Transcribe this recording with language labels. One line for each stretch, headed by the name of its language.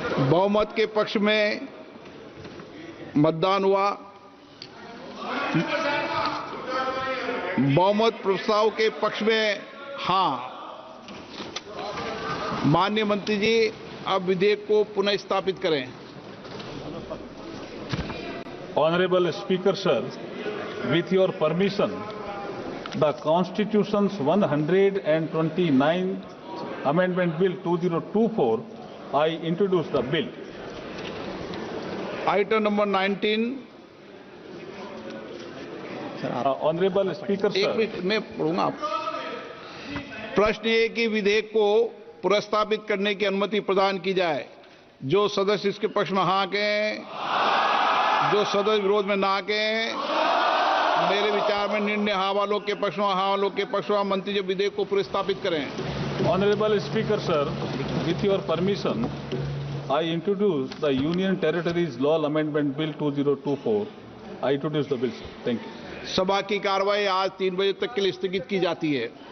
Hindi: बहुमत के पक्ष में मतदान हुआ। बहुमत प्रस्ताव के पक्ष में हाँ। माननीय मंत्री जी, अब विधेयक को पुनः स्थापित करें।
English: Honorable Speaker, sir, with your permission, the Constitution's 129th Amendment Bill 2024, I introduce the bill.
Hindi: Item number 19।
English: Honorable Speaker,
Hindi: एक
English: sir.
Hindi: मिनट मैं पढ़ूंगा। प्रश्न ये कि विधेयक को पुनर्स्थापित करने की अनुमति प्रदान की जाए। जो सदस्य इसके पक्ष में हाँ कहें, जो सदस्य विरोध में ना कहें। मेरे विचार में निर्णय हाँ वालों के पक्ष में, हाँ वालों के पक्ष में। मंत्री जी विधेयक को पुनर्स्थापित करें।
English: Honorable Speaker, sir, with your permission, I introduce the Union Territories Law Amendment Bill 2024. I introduce the bill, sir. Thank you.
Hindi: सभा की कार्रवाई आज 3 बजे तक के लिए स्थगित की जाती है।